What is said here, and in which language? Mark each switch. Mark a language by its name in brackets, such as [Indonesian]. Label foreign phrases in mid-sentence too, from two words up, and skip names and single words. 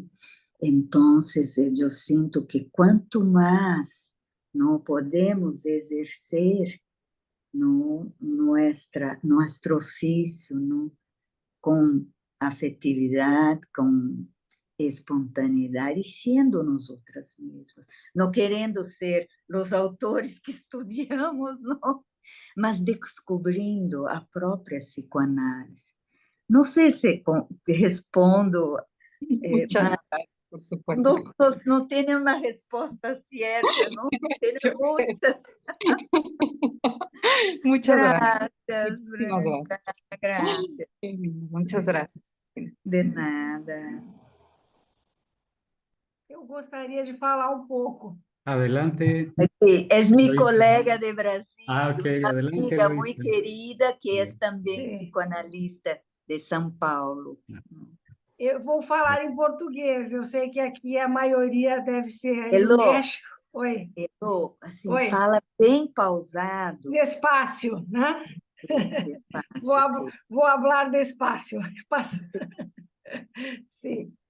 [Portuguese] Então, eu sinto que quanto mais não podemos exercer nosso ofício, não, com afetividade, com espontaneidade, sendo nós outras mesmas, não querendo ser os autores que estudamos, não, mas descobrindo a própria psicoanálise. Não sei se respondo, [Spanish] Muchas gracias, por supuesto. [Portuguese] não tenho uma resposta certa, não tenho muitas. [Spanish] Muchas gracias. [Portuguese] Graças, [Spanish] Muchísimas Branca, gracias. [Portuguese] graças. [Spanish] Qué lindo. Muchas gracias. De nada. [Portuguese] Eu gostaria de falar um pouco. [Spanish] Adelante. Sí, es mi Eloísa. colega de Brasil, Ah, ok, una adelante, amiga muy Eloísa. querida que es también Sí. psicoanalista de São Paulo. [Portuguese] Eu vou falar em português. Eu sei que aqui a maioria deve ser aí do Elô. México. Oi. Elô, assim, Oi. fala bem pausado. [Spanish] Despacio, né? Despacio, sí. [Portuguese] Vou falar despacio. Sim.